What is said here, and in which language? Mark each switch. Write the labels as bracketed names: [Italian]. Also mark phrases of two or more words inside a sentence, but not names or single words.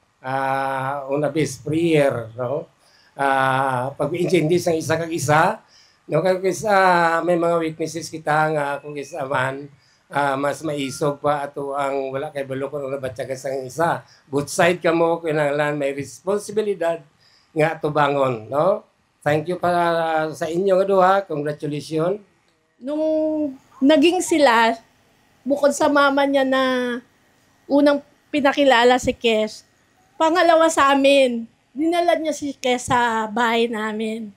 [Hiligaynon] Una bis prayer, no, pag-intindi sang isa kag isa, no, kay may mga weaknesses kita nga kung isa man mas maisog pa ato ang wala kay balo kun una batyagan sang isa. Both side kamo kinahanglan may responsibilidad nga tubangon, no? [English] Thank you [Hiligaynon] para sa inyo nga duha. Congratulations. [Filipino] Nung naging sila, bukod sa mama niya na unang pinakilala si Kes, pangalawa sa amin, dinala niya si Kes sa bahay namin.